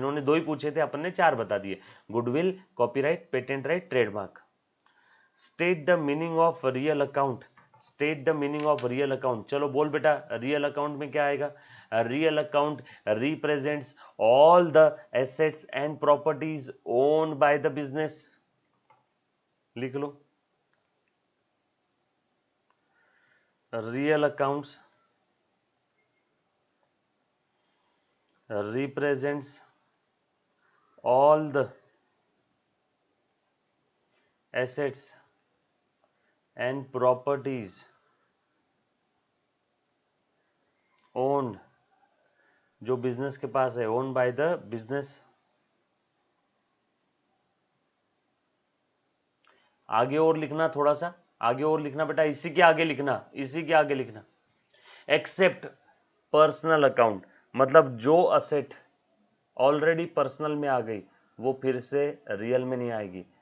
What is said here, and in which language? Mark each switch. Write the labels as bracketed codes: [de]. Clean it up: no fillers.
[hi] इन्होंने 2 ही पूछे थे, अपन ने 4 बता दिए। Goodwill, copyright, patent right, trademark. [en] State the meaning of real account. State the meaning of real account. [hi] चलो बोल बेटा, रियल अकाउंट में क्या आएगा? [en] Real account represents all the assets and properties owned by the business. [hi] लिख लो, [en] real accounts represents all the assets and properties owned, [hi] जो business के पास है, [en] owned by the business। [hi] आगे और लिखना, थोड़ा सा आगे और लिखना बेटा, इसी के आगे लिखना, इसी के आगे लिखना। [en] except personal account, [hi] मतलब जो असेट ऑलरेडी पर्सनल में आ गई वो फिर से रियल में नहीं आएगी।